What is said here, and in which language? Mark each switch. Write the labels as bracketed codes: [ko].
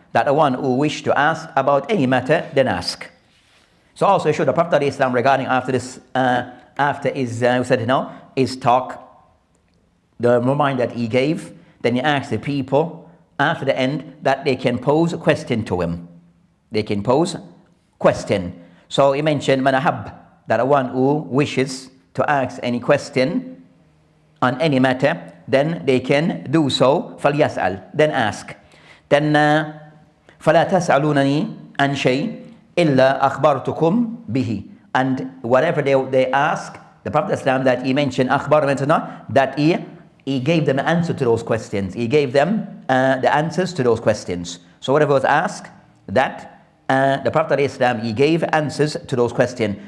[en] That the one who wished to ask about any matter, then ask. So also showed the Prophet Islam regarding after this, after his, his talk, the reminder that he gave, then he asked the people after the end that they can pose a question to him. They can pose question. So he mentioned manahab, that the one who wishes to ask any question on any matter, then they can do so. فَلْيَسْأَلْ, then ask. [ar] Then فَلَا تَسْأَلُونَنِي عَنْ شَيْءٍ إِلَّا أَخْبَرْتُكُمْ بِهِ. [en] And whatever they ask, the Prophet Islam that he mentioned, أخبار, that he gave them an answer to those questions. He gave them the answers to those questions. So whatever was asked, that the Prophet Islam, he gave answers to those questions.